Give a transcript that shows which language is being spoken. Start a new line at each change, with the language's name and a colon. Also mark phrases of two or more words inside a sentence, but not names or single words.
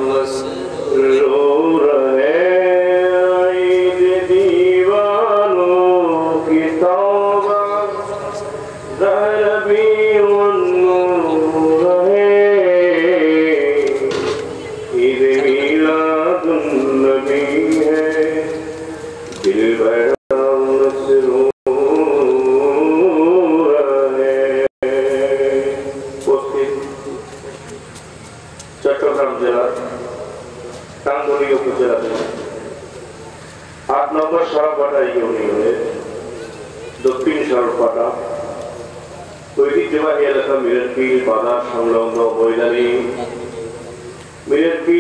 Urdu: مسرور ہے عید دیوانوں کی توبہ راہ ربیع النور ہے عید میلاد النبی ہے دل بڑا مسرور
Bangla: ہے উপস্থিত চট্টগ্রাম জেলার টাঙ্গলী উপজেলাতে ৮ নম্বর সরপাটা ইউনিয়নের দক্ষিণ সরপাটা ঐতিহ্যবাহী এলাকা মিররপিল বাজার সংলগ্ন ময়দানে মিররপিল